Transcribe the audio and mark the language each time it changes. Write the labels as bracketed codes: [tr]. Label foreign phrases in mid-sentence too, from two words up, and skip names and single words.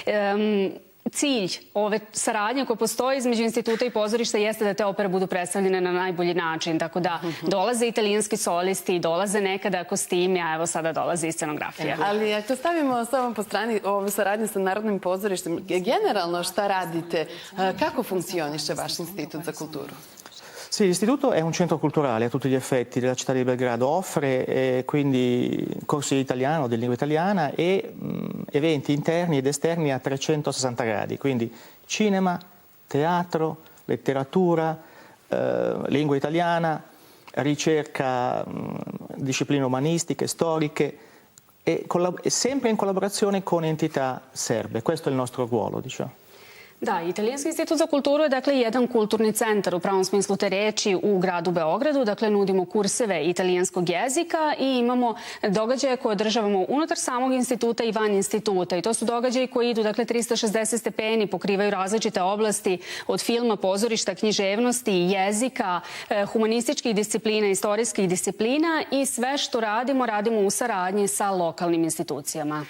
[sr] Cilj ove saradnje koja postoji između instituta i pozorišta jeste da te opere budu predstavljene na najbolji način. Tako da dolaze italijanski solisti, dolaze nekada kostimi, a evo sada dolazi i scenografija. Ali ako stavimo samo po strani ovu saradnju sa Narodnim pozorištem, generalno šta radite? Kako funkcioniše vaš institut za kulturu? [it] Sì, l'istituto è un centro culturale a tutti gli effetti della città di Belgrado, offre quindi corsi di italiano, di lingua italiana e eventi interni ed esterni a 360 gradi, quindi cinema, teatro, letteratura, lingua italiana, ricerca, discipline umanistiche, storiche e sempre in collaborazione con entità serbe. Questo è il nostro ruolo, diciamo. [sr] Da, Italijanski institut za kulturu je dakle jedan kulturni centar u pravom smislu te reči u gradu Beogradu. Dakle, nudimo kurseve italijanskog jezika i imamo događaje koje održavamo unutar samog instituta i van instituta. I to su događaji koji idu, dakle, 360 stepeni, pokrivaju različite oblasti od filma, pozorišta, književnosti, jezika, humanističkih disciplina, istorijskih disciplina i sve što radimo u saradnji sa lokalnim institucijama.